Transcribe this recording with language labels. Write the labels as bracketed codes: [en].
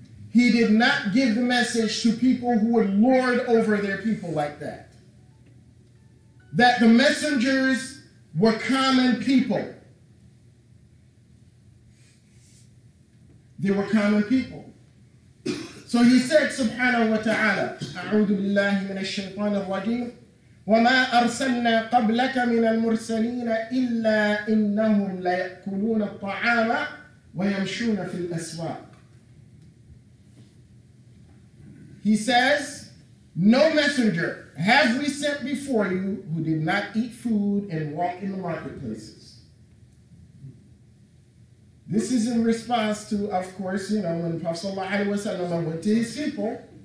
[en] He did not give the message to people who would lord over their people like that. That the messengers were common people. They were common people. So he said, [ar] subhanahu wa ta'ala, أعوذ بالله من الشيطان الرجيم وما أرسلنا قبلك من المرسلين إلا إنهم ليأكلون الطعام ويمشون في الأسواق. [en] He says, no messenger have we sent before you who did not eat food and walk in the marketplaces. This is in response to, of course, when Prophet ﷺ went to his people.